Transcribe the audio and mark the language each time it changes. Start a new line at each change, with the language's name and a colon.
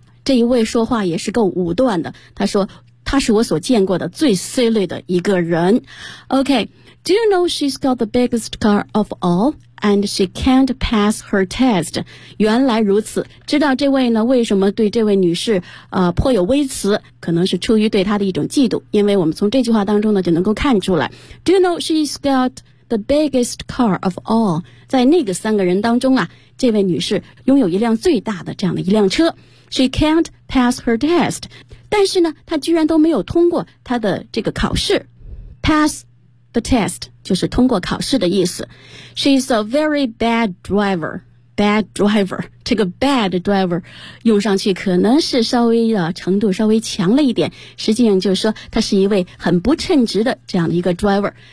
Chinese: 这一位说话也是够武断的，他说他是我所见过的最 silly 的一个人。
English: OK， Do you know she's got the biggest car of all and she can't pass her test？
Chinese: 原来如此，知道这位呢为什么对这位女士颇有微词，可能是出于对她的一种嫉妒，因为我们从这句话当中呢就能够看出来。
English: Do you know she's got the biggest car of all？
Chinese: 在那个三个人当中啊，这位女士拥有一辆最大的这样的一辆车。
English: She can't pass her test，
Chinese: 但是呢她居然都没有通过她的这个考试。
English: Pass the test
Chinese: 就是通过考试的意思。
English: She's a very bad driver。 Bad driver，
Chinese: 这个 bad driver 用上去可能是稍微的程度稍微强了一点，实际上就是说她是一位很不称职的这样的一个 driver。